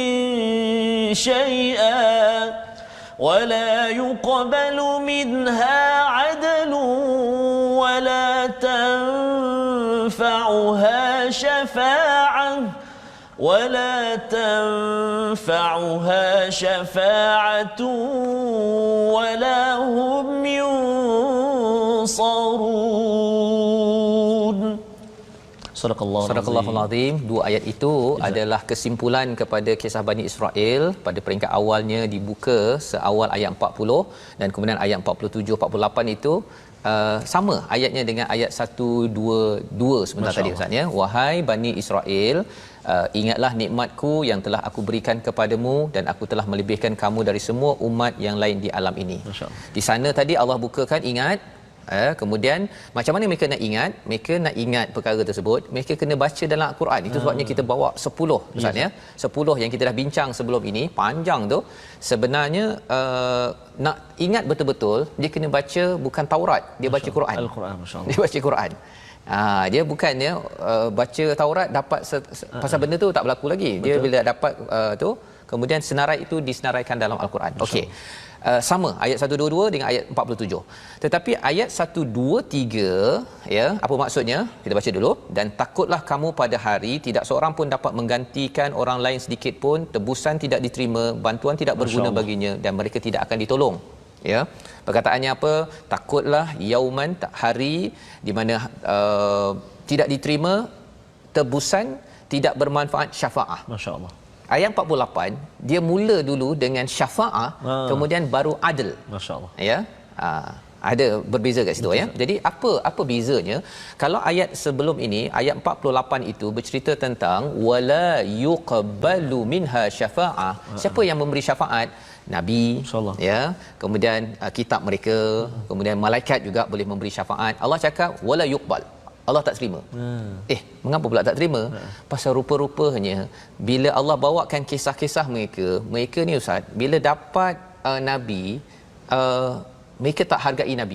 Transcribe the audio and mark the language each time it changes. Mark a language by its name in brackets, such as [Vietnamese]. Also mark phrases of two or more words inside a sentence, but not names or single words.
[Arabic] شيئا ولا يقبل منها عدل ولا تنفعها شفاعة ولا هم ينصرون. صدق الله العظيم. [Malay] Dua ayat itu adalah kesimpulan kepada kisah Bani Israel. Pada peringkat awalnya dibuka seawal ayat 40 dan kemudian ayat 47 48 itu sama ayatnya dengan ayat 122 sebentar tadi Ustaz ya. Wahai Bani Israel, ingatlah nikmatku yang telah aku berikan kepadamu dan aku telah melebihkan kamu dari semua umat yang lain di alam ini. Di sana tadi Allah bukakan ingat. Kemudian macam mana mereka nak ingat? Mereka nak ingat perkara tersebut, mereka kena baca dalam Al-Quran. Itu sebabnya kita bawa 10 Ustaz ya. 10 yang kita dah bincang sebelum ini, panjang tu. Sebenarnya nak ingat betul-betul dia kena baca bukan Taurat, dia baca Quran. Al-Quran, masya-Allah. Dia baca Quran. Dia bukannya baca Taurat dapat pasal benda tu tak berlaku lagi. Dia bila dapat tu kemudian senarai itu disenaraikan dalam Al-Quran. Okey. Sama ayat 122 dengan ayat 47. Tetapi ayat 123 ya, apa maksudnya? Kita baca dulu. Dan takutlah kamu pada hari tidak seorang pun dapat menggantikan orang lain sedikit pun, tebusan tidak diterima, bantuan tidak berguna baginya dan mereka tidak akan ditolong. Ya. Perkataannya apa? Takutlah yauman, hari di mana tidak diterima tebusan, tidak bermanfaat syafaah. Masya-Allah. Ayat 48 dia mula dulu dengan syafaah, kemudian baru adl. Masya-Allah. Ya. Ada berbeza kat situ ya. Jadi apa bezanya? Kalau ayat sebelum ini ayat 48 itu bercerita tentang [Arabic] ولا يقبل منها شفاعة. [Malay] Siapa yang memberi syafaat? Nabi, ya. Kemudian kitab mereka, kemudian malaikat juga boleh memberi syafaat. Allah cakap [Arabic] ولا يقبل. [Malay] Allah tak terima. Mengapa pula tak terima? Pasal rupa-rupanya bila Allah bawakan kisah-kisah mereka ni Ustaz, bila dapat Nabi, mereka tak hargai Nabi.